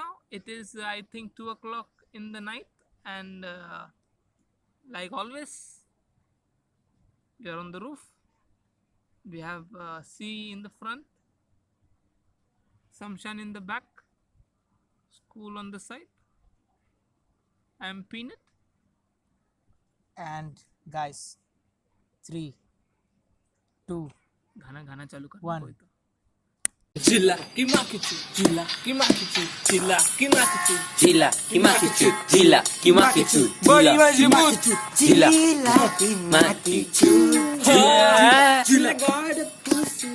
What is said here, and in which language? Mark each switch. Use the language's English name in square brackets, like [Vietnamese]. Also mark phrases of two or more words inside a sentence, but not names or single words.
[English] It is, I think, 2 o'clock in the night, and like always, we are on the roof. We have sea in the front, sunshine in the back, school on the side. I am Peanut, and guys, 3, 2, [Hindi] गाना चालू कर [English] 1. Jilla kimakichu, jilla kimakichu, jilla kimakichu, Jilla kimakichu, jilla kimakichu, Body majibutu, jilla kimakichu, jilla.